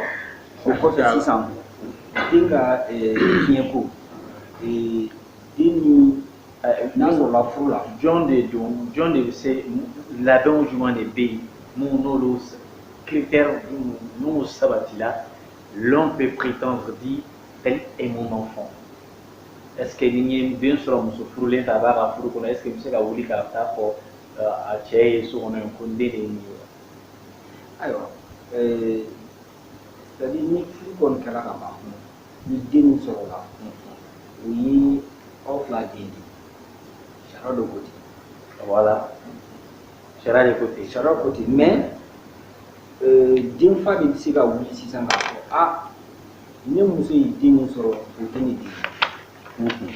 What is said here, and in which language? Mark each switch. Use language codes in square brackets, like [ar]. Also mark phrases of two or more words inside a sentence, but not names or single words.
[bm] O kɔfɛ sisan den ka diɲɛ ko den ni n'a sɔrɔla furu la jɔn de bɛ se labɛnw jumɛn de bɛ yen mun n'olu critères n'u sabatila [fr] l'homme peut prétendre dire tel est mon enfant. Est-ce que [bm] ni ye den sɔrɔ muso furulen ta a b'a ka furu kɔnɔ [fr] est-ce que [bm] bɛ se ka wuli k'a taa fɔ a cɛ ye so kɔnɔ yen ko n den de ye nin ye. ayiwa c'est-à-dire ni furu kɔni kɛra ka ban ni den min sɔrɔla o ye aw fila den de sariya dɔ ko ten. voilà sariya de ko ten. sariya ko ten mais den fa de bɛ se ka wuli sisan k'a fɔ a ne muso ye den min sɔrɔ o tɛ ne den.